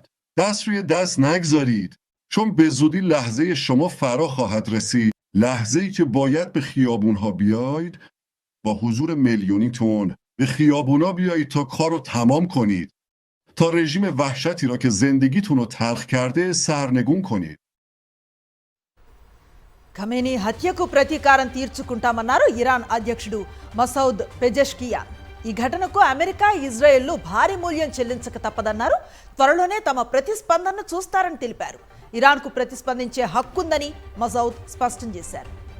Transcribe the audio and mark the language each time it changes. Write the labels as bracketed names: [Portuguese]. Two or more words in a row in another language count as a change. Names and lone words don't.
[Persian] دست روی دست نگذارید، چون به زودی لحظه شما فرا خواهد رسید. لحظه‌ای که باید به خیابون‌ها بیایید، با حضور میلیونیتون به خیابونا بیایید تا کار رو تمام کنید، تا رژیم وحشتی را که زندگیتون رو تلخ کرده سرنگون کنید. [Telugu] ఖమేనీ హత్యకు ప్రతీకారం తీర్చుకుంటామన్నారు ఇరాన్ అధ్యక్షుడు మసౌద్ పెజెష్కియాన్. ఈ ఘటనకు అమెరికా, ఇజ్రాయెల్లు భారీ మూల్యం చెల్లించక తప్పదన్నారు. త్వరలోనే తమ ప్రతిస్పందనను చూస్తారని తెలిపారు. ఇరాన్కు ప్రతిస్పందించే హక్కుందని మసౌద్ స్పష్టం చేశారు.